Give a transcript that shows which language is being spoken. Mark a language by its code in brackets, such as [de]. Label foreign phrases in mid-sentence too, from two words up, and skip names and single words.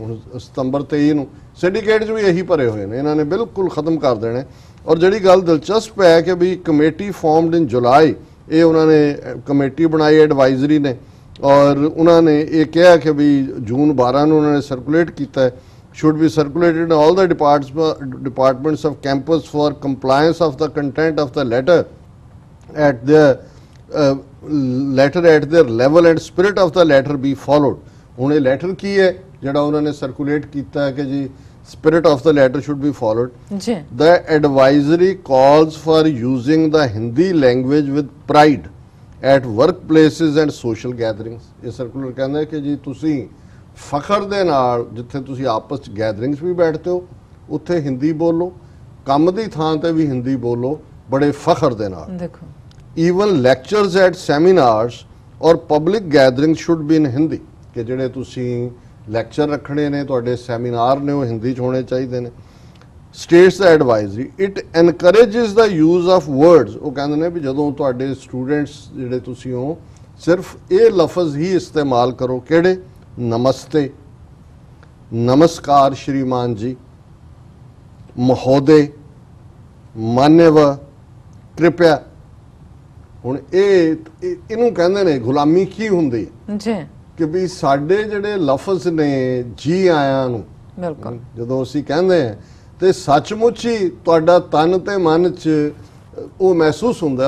[pa] September 23 ਨੂੰ syndicates ਵੀ ਇਹੀ ਭਰੇ ਹੋਏ ਨੇ, ਇਹਨਾਂ ਨੇ ਬਿਲਕੁਲ ਖਤਮ ਕਰ ਦੇਣੇ। ਔਰ ਜਿਹੜੀ ਗੱਲ ਦਿਲਚਸਪ ਹੈ ਕਿ ਵੀ [en] committee formed in July, [pa] ਇਹ ਉਹਨਾਂ ਨੇ ਕਮੇਟੀ ਬਣਾਈ ਐਡਵਾਈਜ਼ਰੀ ਨੇ, ਔਰ ਉਹਨਾਂ ਨੇ ਇਹ ਕਿਹਾ ਕਿ ਵੀ ਜੂਨ 12 ਨੂੰ ਉਹਨਾਂ ਨੇ ਸਰਕੂਲੇਟ ਕੀਤਾ ਹੈ, [en] should be circulated in all the departments of campus for compliance of the content of the letter at their level and spirit of the letter be followed. [pa] ਹੁਣ ਇਹ ਲੈਟਰ ਕੀ ਹੈ ਜਿਹੜਾ ਉਹਨਾਂ ਨੇ ਸਰਕੂਲੇਟ ਕੀਤਾ ਹੈ ਕਿ ਜੀ [en] spirit of the letter should be followed. The advisory calls for using the Hindi language with pride at workplaces and social gatherings. [pa] ਇਹ ਸਰਕੂਲਰ ਕਹਿੰਦਾ ਹੈ ਕਿ ਜੀ ਤੁਸੀਂ ਫਖਰ ਦੇ ਨਾਲ ਜਿੱਥੇ ਤੁਸੀਂ ਆਪਸ 'ਚ ਗੈਦਰਿੰਗਸ ਵੀ ਬੈਠਦੇ ਹੋ ਉੱਥੇ ਹਿੰਦੀ ਬੋਲੋ, ਕੰਮ ਦੀ ਥਾਂ ਤੇ ਵੀ ਹਿੰਦੀ ਬੋਲੋ ਬੜੇ ਫਖਰ ਦੇ ਨਾਲ। ਦੇਖੋ, [en] even lectures at seminars [pa] ਔਰ [en] public gatherings should be in Hindi, [pa] ਕਿ ਜਿਹੜੇ ਤੁਸੀਂ ਲੈਕਚਰ ਰੱਖਣੇ ਨੇ, ਤੁਹਾਡੇ ਸੈਮੀਨਾਰ ਨੇ, ਉਹ ਹਿੰਦੀ 'ਚ ਹੋਣੇ ਚਾਹੀਦੇ ਨੇ। [en] States the advisory, it encourages the use of words. [pa] ਉਹ ਕਹਿੰਦੇ ਨੇ ਵੀ ਜਦੋਂ ਤੁਹਾਡੇ ਸਟੂਡੈਂਟਸ ਜਿਹੜੇ ਤੁਸੀਂ ਹੋ ਸਿਰਫ ਇਹ ਲਫ਼ਜ਼ ਹੀ ਇਸਤੇਮਾਲ ਕਰੋ। ਕਿਹੜੇ? [hi] नमस्ते, नमस्कार श्रीमान जी, महोदय, मान्यवर, कृपया। [pa] ਹੁਣ ਇਹਨੂੰ ਕਹਿੰਦੇ ਨੇ ਗੁਲਾਮੀ ਕੀ ਹੁੰਦੀ ਹੈ ਜੀ, ਕਿ ਵੀ ਸਾਡੇ ਜਿਹੜੇ ਲਫ਼ਜ਼ ਨੇ ਜੀ ਆਇਆਂ ਨੂੰ ਬਿਲਕੁਲ ਜਦੋਂ ਅਸੀਂ ਕਹਿੰਦੇ ਹਾਂ ਤੇ ਸੱਚਮੁੱਚ ਹੀ ਤੁਹਾਡਾ ਤਨ ਤੇ ਮਨ 'ਚ ਉਹ ਮਹਿਸੂਸ ਹੁੰਦਾ।